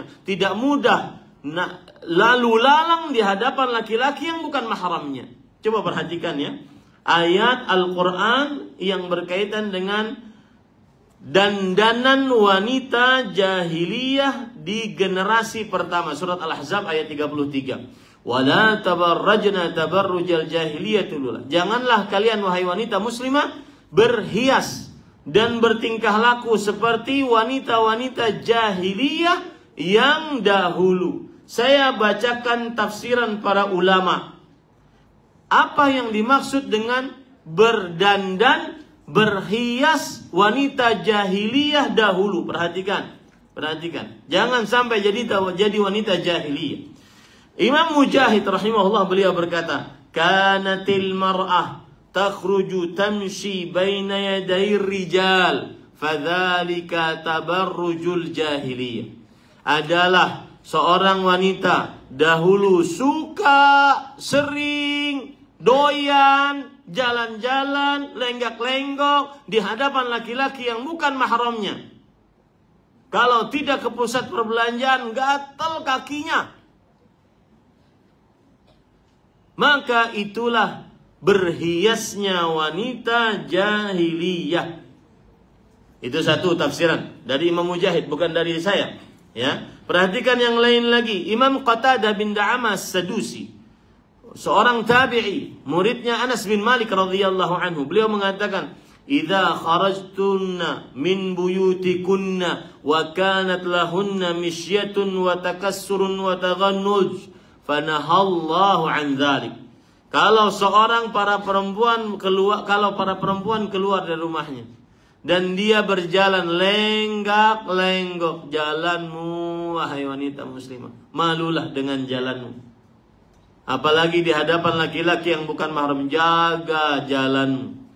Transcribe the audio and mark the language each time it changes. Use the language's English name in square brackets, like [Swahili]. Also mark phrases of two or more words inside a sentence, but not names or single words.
[Indonesian] Tidak mudah lalu lalang di hadapan laki-laki yang bukan mahramnya. Coba perhatikan ya. Ayat Al-Quran yang berkaitan dengan dandanan wanita jahiliyah di generasi pertama. Surat Al-Ahzab ayat 33. [Arabic] ولا تبرجن تبرج الجاهلية الأولى. [Indonesian] Janganlah kalian wahai wanita muslimah berhias dan bertingkah laku seperti wanita-wanita jahiliyah yang dahulu. Saya bacakan tafsiran para ulama. Apa yang dimaksud dengan berdandan, berhias wanita jahiliyah dahulu? Perhatikan. Jangan sampai jadi wanita jahiliyah. Imam Mujahid rahimahullah beliau berkata, [Arabic] "كانت المرأة تخرج تمشي بين يدي رجال فذلك تبرج الجاهلية." [Indonesian] Adalah seorang wanita dahulu suka sering doyan, jalan-jalan, lenggak-lenggok di hadapan laki-laki yang bukan mahramnya. Kalau tidak ke pusat perbelanjaan, gatal kakinya. Maka itulah berhiasnya wanita jahiliyah. Itu satu tafsiran dari Imam Mujahid, bukan dari saya. Ya, perhatikan yang lain lagi. Imam Qatadah bin Da'amah As-Sadusi, seorang tabi'i, muridnya Anas bin Malik [Arabic] رضي الله عنه. [Indonesian] Beliau mengatakan, [Arabic] "إذا خرجتن من بيوتكن وكانت لهن مشية وتكسر وتغنج فنهى الله عن ذلك." [Indonesian] Kalau para perempuan keluar dari rumahnya dan dia berjalan lenggak-lenggok, jalanmu wahai wanita muslimah, malulah dengan jalanmu. Apalagi di hadapan laki-laki yang bukan mahram, jaga jalanmu.